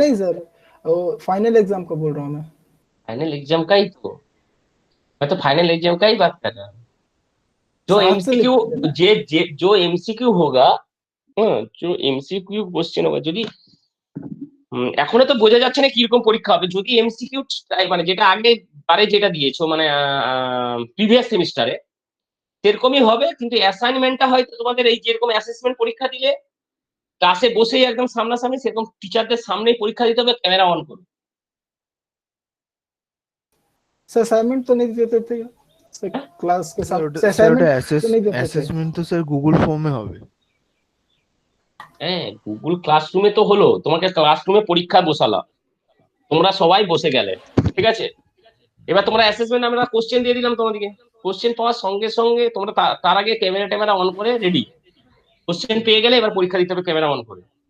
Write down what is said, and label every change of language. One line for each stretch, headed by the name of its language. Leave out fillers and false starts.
Hindi: नहीं सर वो final exam का बोल रहा हूँ मैं फाइनल एग्जाम का ही तो, मैं तो फाइनल एग्जाम का ही बात कर रहा हूँ। जो हाथ से एमसीक्यू लिख देना जो एमसीक्यू होगा, जो एमसीक्यू
Bangla: কোশ্চেন হবে যদি এখনো তো বোঝা যাচ্ছে না কিরকম পরীক্ষা হবে, যদি এমসিকিউ মানে যেটা আগে বারে যেটা দিয়েছো মানে প্রিভিয়াস সেমিস্টারে সেরকমই হবে, কিন্তু অ্যাসাইনমেন্টটা হয়তো তোমাদের এই যেরকম অ্যাসেসমেন্ট পরীক্ষা দিলে ক্লাসে বসেই একদম সামনাসামনি সেরকম টিচারদের সামনেই পরীক্ষা দিতে হবে, ক্যামেরা অন করে।
Hindi: सर असाइनमेंट तो नहीं देते थे सर क्लास के
Bangla: স্যার
Hindi: साथ
Bangla: ওটা
Hindi: असाइनमेंट तो नहीं देते थे
Bangla: অ্যাসেসমেন্ট তো স্যার গুগল ফর্মে হবে। হ্যাঁ, গুগল ক্লাসরুমে তো হলো, তোমাকে ক্লাসরুমে পরীক্ষা বসালা, তোমরা সবাই বসে গেলে, ঠিক আছে, এবার তোমরা অ্যাসেসমেন্ট আমরা কোশ্চেন দিয়ে দিলাম তোমাদেরকে, কোশ্চেন পাওয়ার সঙ্গে সঙ্গে তোমরা তার আগে ক্যামেরা ট্যামেরা অন করে রেডি, কোশ্চেন পেয়ে গেলে এবার পরীক্ষা দিতে হবে ক্যামেরা অন করে।